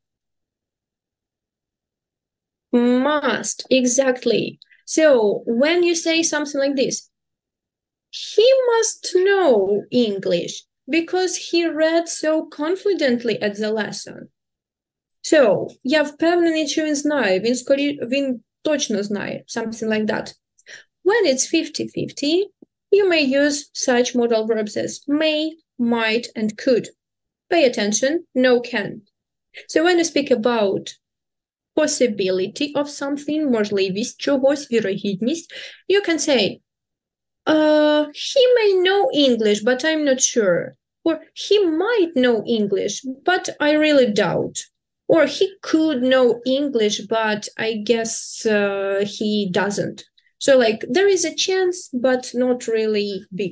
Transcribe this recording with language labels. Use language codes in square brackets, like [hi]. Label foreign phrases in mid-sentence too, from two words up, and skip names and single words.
[en] Must, exactly. So when you say something like this, he must know English because he read so confidently at the lesson. So, [uk] я впевнений, що він знає, він точно знає, [en] something like that. When it's 50-50, you may use such modal verbs as may, might, and could. Pay attention, no can. So when you speak about possibility of something, [uk] можливість чогось, вірогідність, [en] you can say, he may know English, but I'm not sure. Or he might know English, but I really doubt. Or he could know English, but I guess he doesn't. So like there is a chance, but not really big.